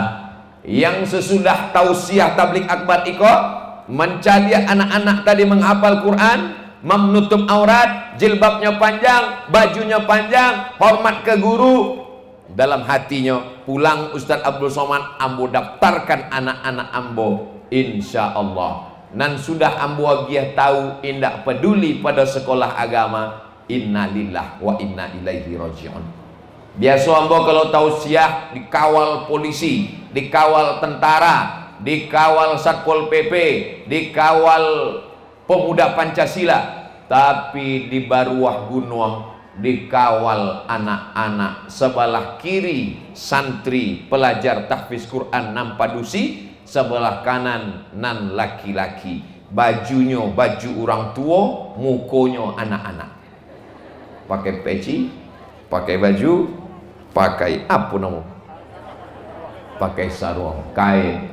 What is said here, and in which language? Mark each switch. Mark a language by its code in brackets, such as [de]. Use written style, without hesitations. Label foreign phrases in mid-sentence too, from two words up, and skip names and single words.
[id] Yang sesudah tausiah tabligh akbar iko mencari anak-anak tadi menghafal Quran, menutup aurat, jilbabnya panjang, bajunya panjang, hormat ke guru. Dalam hatinya, pulang Ustadz Abdul Somad, [min] ambo daftarkan anak-anak ambo, [ar] إن شاء الله. [min] Nan sudah ambo agiah tahu indak peduli pada sekolah agama, [ar] إنا لله وإنا إليه راجعون. [min] Biasa ambo kalau tausiah dikawal polisi, dikawal tentara, dikawal Satpol PP, [id] dikawal pemuda Pancasila, tapi di Baruah Gunung dikawal anak-anak sebelah kiri santri pelajar tahfiz Quran Nampadusi, sebelah kanan nan laki-laki, bajunya baju orang tua, mukonya anak-anak, pakai peci, pakai baju, pakai apa nama, pakai sarung kain.